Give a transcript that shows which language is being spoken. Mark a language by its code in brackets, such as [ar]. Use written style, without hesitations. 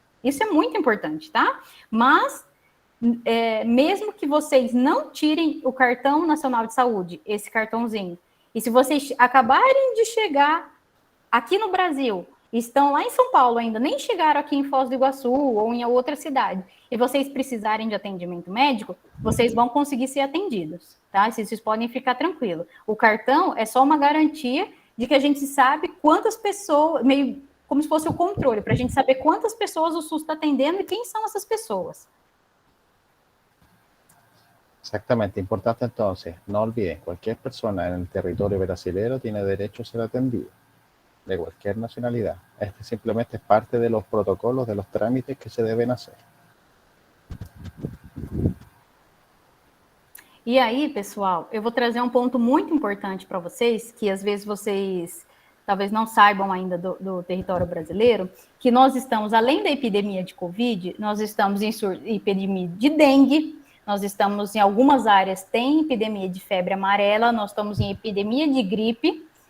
[pt] Isso é muito importante, tá? Mas, mesmo que vocês não tirem o cartão nacional de saúde, esse cartãozinho, e se vocês acabarem de chegar aqui no Brasil, estão lá em São Paulo ainda, nem chegaram aqui em Foz do Iguaçu ou em outra cidade, e vocês precisarem de atendimento médico, vocês vão conseguir ser atendidos, tá? Vocês podem ficar tranquilos. O cartão é só uma garantia de que a gente sabe quantas pessoas, meio como se fosse o controle, para a gente saber quantas pessoas o SUS está atendendo e quem são essas pessoas. [es] Exactamente, importante entonces, no olviden, cualquier persona en el territorio brasileño tiene derecho a ser atendido, de cualquier nacionalidad. Este simplemente es parte de los protocolos, de los trámites que se deben hacer. [pt] E aí, pessoal, eu vou trazer um ponto muito importante para vocês, que às vezes vocês talvez não saibam ainda do território brasileiro, que nós estamos, além da epidemia de Covid, nós estamos em epidemia de dengue, nós estamos em algumas áreas, tem epidemia de febre amarela, nós estamos em epidemia de gripe,